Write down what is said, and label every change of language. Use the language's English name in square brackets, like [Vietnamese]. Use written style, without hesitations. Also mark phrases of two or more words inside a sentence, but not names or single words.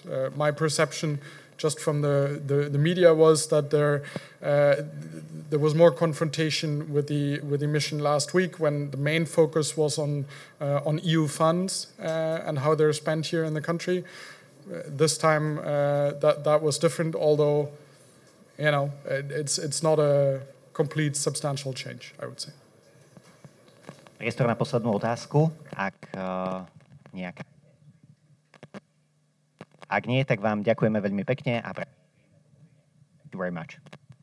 [English] My perception just from the media was that there was more confrontation with the mission last week, when the main focus was on EU funds and how they're spent here in the country. This time that was different, although it's not a complete substantial change, I would say. [Slovak] Priestor na poslednú otázku, ak nejaká. Ak nie, tak vám ďakujeme veľmi pekne a [English] thank you very much.